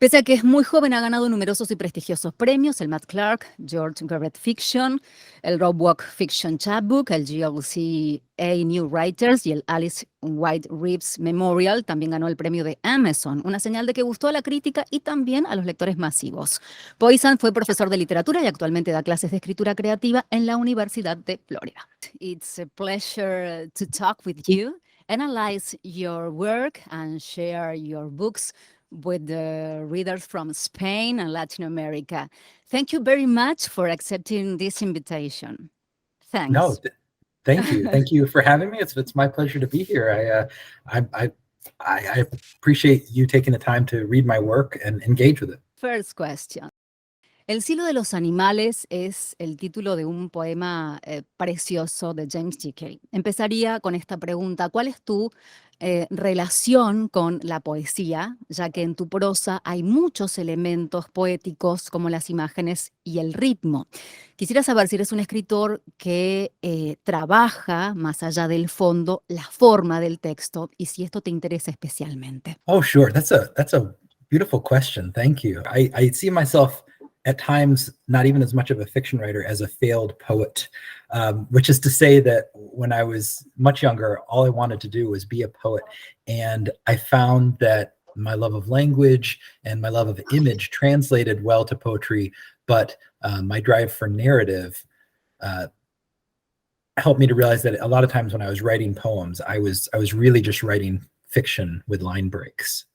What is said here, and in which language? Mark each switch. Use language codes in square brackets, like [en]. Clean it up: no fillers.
[es] Pese a que es muy joven, ha ganado numerosos y prestigiosos premios, el Matt Clark, George Garrett Fiction, el Rob Walk Fiction Chapbook, el GLCA New Writers y el Alice White Reeves Memorial. También ganó el premio de Amazon, una señal de que gustó a la crítica y también a los lectores masivos. Poissant fue profesor de literatura y actualmente da clases de escritura creativa en la Universidad de Florida. [en] It's a pleasure to talk with you, analyze your work and share your books with the readers from Spain and Latin America. Thank you very much for accepting this invitation. Thanks. No, thank you. Thank you for having me. It's my pleasure to be here. I appreciate you taking the time to read my work and engage with it. First question. [es] El cielo de los animales es el título de un poema precioso de James J.K. Empezaría con esta pregunta: ¿cuál es tu relación con la poesía? Ya que en tu prosa hay muchos elementos poéticos como las imágenes y el ritmo. Quisiera saber si eres un escritor que trabaja más allá del fondo, la forma del texto, y si esto te interesa especialmente. [en] Oh, sure. That's a beautiful question. Thank you. I see myself at times not even as much of a fiction writer as a failed poet, which is to say that when I was much younger, all I wanted to do was be a poet. And I found that my love of language and my love of image translated well to poetry, but my drive for narrative helped me to realize that a lot of times when I was writing poems, I was really just writing fiction with line breaks.